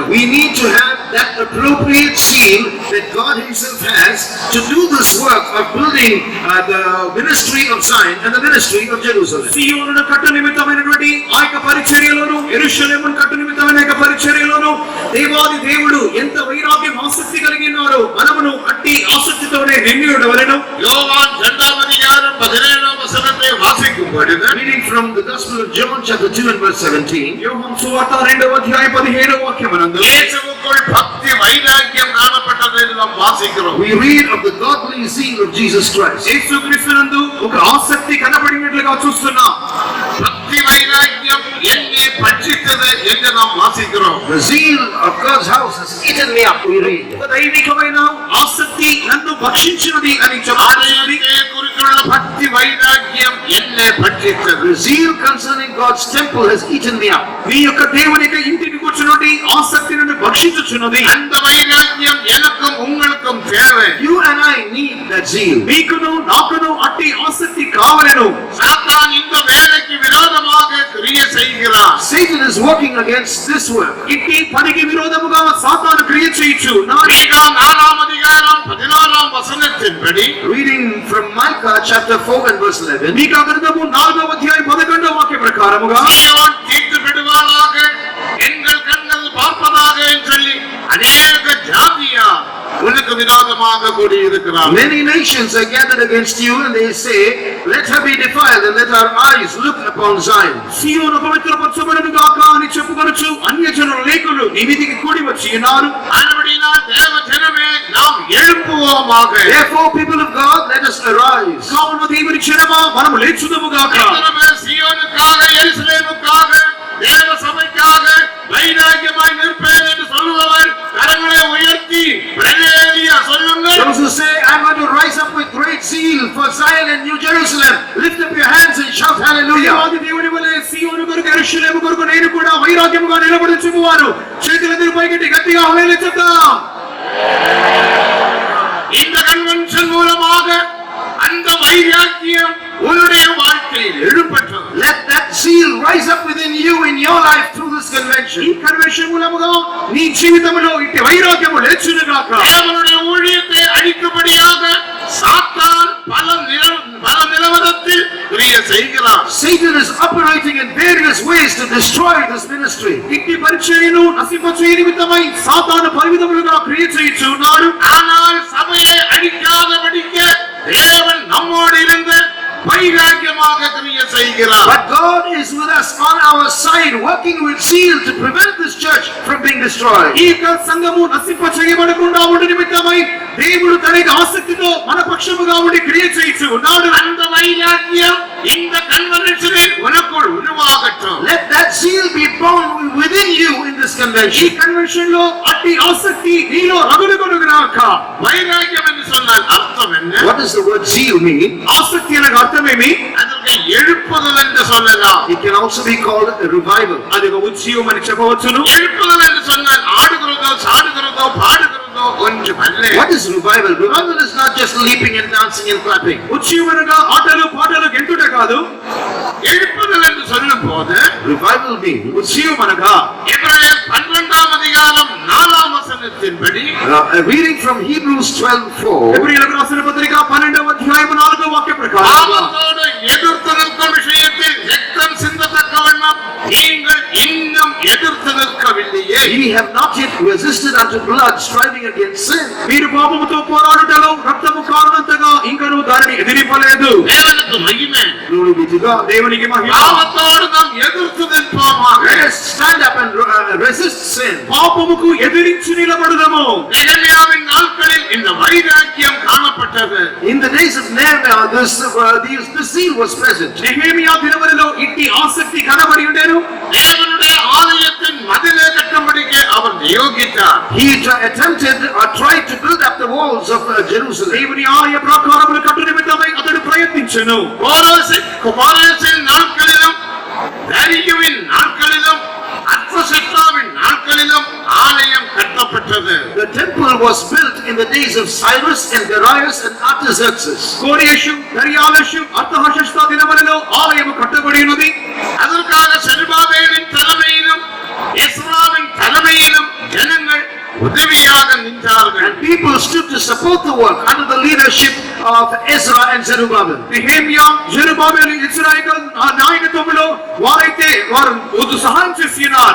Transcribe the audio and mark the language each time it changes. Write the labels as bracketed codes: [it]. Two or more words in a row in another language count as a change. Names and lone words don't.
[en] We need to have that appropriate zeal that God himself has to do this work of building the ministry of Zion and the ministry of Jerusalem. [te] సీయోనును కట్టు నిమిత్తమైనటువంటి ఆ యొక్క పరిచర్యలోను యెరూషలేమును కట్టు నిమిత్తమైన యొక్క పరిచర్యలోను దేవాది దేవుడు ఎంత వైరాగ్యం ఆసక్తి కలిగి ఉన్నారో మనమును అట్టి ఆసక్తితోనే నిండి ఉండవలెను. [ta] யோவான் 2ஆம் அதிகாரம் 17ஆம் வசனத்தை வாசிக்கும் பொழுது [en] Reading from the Gospel of John chapter 2 and verse 17. [te] యోహాను సువార్త 2వ అధ్యాయం 17వ వాక్యమునందు [ta] இயேசுவுக்குள் பக்தி வைராக்கியம் காணப்பட்டதை நாம் வாசிக்கிறோம். [en] We read of the godly zeal of Jesus Christ. [te] యేసుక్రీస్తునందు ఒక ఆసక్తి కనబడినట్లుగా చూస్తున్నాం. [ta] பக்தி வைராக்கியம் என்னை பட்சித்தது என்று நாம் வாசிக்கிறோம். [en] The zeal of God's house has eaten me up, we read. [te] ఒక దైవికమైన ఆసక్తి నన్ను భక్షించినది అని చెప్పాలి. [ta] ஆலயத்தை குறித்துள்ள பக்தி வைராக்கியம் என்னை பட்சித்தது. [en] The zeal concerning God's temple has eaten me up. [te] మీ యొక్క దేవుని యొక్క ఇంటికి కూర్చున్నది ఆసక్తి నన్ను భక్షించుచున్నది. [ta] அந்த வைராக்கியம் எனக்கும் உங்களுக்கும் தேவை. [en] You and I need that zeal. [te] మీకును నాకును అట్టి ఆసక్తి కావలెను. [ta] சாத்தான் இந்த வேலைக்கு விரோதமாக கிரியை செய்கிறான். [en] Satan is working against this work. [te] ఇట్టి పనికి విరోధముగా సాతాను క్రియ చేయుచు. [ta] மீகா 4ஆம் அதிகாரம் 16ஆம் வசனத்தின்படி [en] Reading from Micah chapter 4 and verse 11. [te] మీకా గ్రంథము 4వ అధ్యాయం 11వ వాక్య ప్రకారముగా [ta] சீயோன் தீர்த்து விடுவாளாக, எங்கள் கண்கள் பார்ப்பதாக என்று சொல்லி அநேக ஜாதியார் உனக்கு உனக்கு விரோதமாக கூடியிருக்கிறார். [en] Many nations are gathered against you, and they say, let her be defiled, and let our eyes look upon Zion. [te] సీయోను పవిత్రపరచబడును గాక అని చెప్పుకొనుచు అన్యజనుల లేకులు నీ మీదికి కూడి వచ్చి ఉన్నారు. [ta] ஆனபடியினால் தேவ ஜனமே நாம் எழும்புவோமாக. [en] Therefore, people of God, let us arise. [te] కావున దేవుని జనమా మనము లేచుదము గాక. [ta] சீயோனுக்காக எருசலேமுக்காக தேவ சபைக்காக வைராக்கியமாய் நிற்பேன் என்று சொல்லுபவர் கரங்களை உயர்த்தி பிரலேலியா சொல்லுங்கள். [en] Those who say, I'm going to rise up with great zeal for Zion and New Jerusalem, lift up your hands and shout hallelujah. [te] దేవాది దేవుని వలె సీయోను కొరకు యెరూషలేము కొరకు నేను కూడా వైరాగ్యముగా నిలబడుచువారు చేతులెత్తి పైకెత్తి గట్టిగా హల్లెలూయా చెప్దాం. [ta] இந்த கன்வென்ஷன் மூலமாக அந்த வைராக்கியம் உன்னுடைய வாழ்க்கையில் எழும்பட்டும். [en] Let that zeal rise up within you in your life through this [te] ఈ [en] convention. [te] కన్వెన్షన్ మూలముగా నీ జీవితంలో ఇట్టి వైరాగ్యము లేచును గాక. [ta] தேவனுடைய ஊழியத்தை அழிக்கும்படியாக சாத்தான் பல நிலவரத்தில் கிரியை செய்கிறான். [en] Satan is operating in various ways to destroy this ministry. [te] ఇట్టి పరిచర్యను నశింపచేయ నిమిత్తమై సాతాను పరిమితములుగా క్రియ చేయుచున్నాడు. [ta] ஆனால் சபையை அழிக்காதபடிக்கு தேவன் நம்மோடு இருந்து வைராக்கியமாக கிரியை செய்கிறார். [en] But God is with us on our side, working with zeal to prevent this church from being destroyed. [te] ఈ యొక్క సంఘము నశింపచేయబడకుండా ఉండు నిమిత్తమై దేవుడు తన యొక్క ఆసక్తితో మన పక్షముగా ఉండి క్రియ చేయుచు ఉన్నాడు. [ta] அந்த வைராக்கியம் இந்த கன்வென்ஷனில் உனக்குள் உருவாகட்டும். [en] Let that zeal be born within you in this [te] ఈ [en] convention. [te] కన్వెన్షన్ లో అట్టి ఆసక్తి నీలో రగులుకొనుగాక. [ta] வைராக்கியம் என்று சொன்னால் அர்த்தம் என்ன? [en] What does the word zeal mean? [te] ఆసక్తి అనగా అర్థమేమి? [ta] அதற்கு எழுப்புதல் என்று சொல்லலாம். [en] It can also be called a revival. [te] అది ఒక ఉజ్జీవం అని చెప్పవచ్చును. [ta] எழுப்புதல் என்று சொன்னால் ஆடுகிறதோ சாடுகிறதோ பாடுகிறதோ ஒன்றுமல்ல. [en] What is revival? Revival is not just leaping and dancing and clapping. [te] ఉజ్జీవం అనగా ఆటలు పాటలు గెంతుట కాదు. [ta] எழுப்புதல் என்று சொல்லும் போது [en] Revival means [te] ఉజ్జీవం అనగా [ta] எபிரேயர் 12ஆம் அதிகாரம் 4ஆம் வசனத்தின்படி [en] reading from Hebrews 12:4. [te] ఎబ్రీయులకు రాసిన పత్రిక 12వ అధ్యాయం 4వ వాక్య ప్రకారం [ta] பாவத்தோடு எதிர்த்து நிற்கும் விஷயத்தில் ரத்தம் சிந்தத்தக்க வண்ணம் நீங்கள் இன்னும் எதிர்த்து நிற்கவில்லையே. [en] Ye have not yet resisted unto blood, striving against sin. [te] మీరు పాపముతో పోరాడుటలో రక్తము కారణంతగా ఇంకను దానిని ఎదిరింపలేదు. [ta] தேவனுக்கு மகிமை. [en] Glory be to God. [te] దేవునికి మహిమ. [ta] பாவத்தோடு நாம் எதிர்த்து நிற்போமாக. [en] Let us stand up and resist sin. [te] పాపముకు ఎదిరించి నిలబడుదము. [ta] நெகமியாவின் நாட்களில் இந்த வைராக்கியம் காணப்பட்டது. [en] In the days of Nehemiah, this zeal was present. [te] నెహెమియా దినములలో ఇట్టి ఆసక్తి కనబడి ఉండెను. [ta] தேவனுடைய ஆலயத்தின் மதிலை கட்டும்படிக்கு அவர் நியோகித்தார். [en] He attempted or tried to build up the walls of Jerusalem. [te] దేవుని ఆలయ ప్రాకారములు కట్టు నిమిత్తమై అతడు ప్రయత్నించెను. [ta] கோரேசின் நாட்களிலும் தாரியுவின் நாட்களிலும் அர்த்தசஷ்டாவின் நாட்களிலும் ஆலயம் கட்டப்பட்டது. [en] The temple was built in the days of Cyrus and Darius and Artaxerxes. [te] కోరేషు దర్యావేషు అర్తహషస్త దినములలో ఆలయము కట్టబడి ఉన్నది. [ta] அதற்காக செருபாபேலின் தலைமையிலும் எஸ்ராவின் தலைமையிலும் ஜனங்கள் உதவியாக நின்றார்கள். [en] And people stood to support the work under the leadership of Ezra and Zerubbabel. [te] నెహెమియా జెరుబాబెలు ఇశ్రాయేలు నాయకత్వములో వారైతే వారు సహాయం చేసినారు.